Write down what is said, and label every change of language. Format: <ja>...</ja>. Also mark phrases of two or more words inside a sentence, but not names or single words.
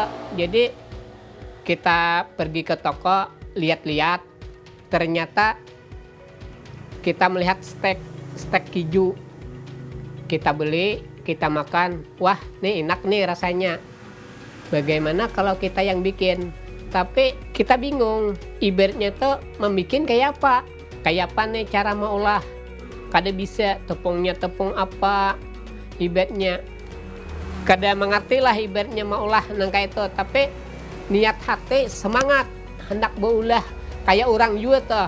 <id>Jadi kita pergi ke toko, lihat-lihat, ternyata kita melihat stek hijau. Kita beli, kita makan, wah nih enak nih rasanya. Bagaimana kalau kita yang bikin? Tapi kita bingung, ibaratnya tuh membikin kayak apa?</id> <bjn>Kayak apa nih cara mengolah? Kada bisa, tepungnya tepung apa? Ibaratnya kada mengerti lah ibaratnya mengolah nangka itu. Tapi niat hati semangat hendak berulah kayak orang juga tuh.</bjn>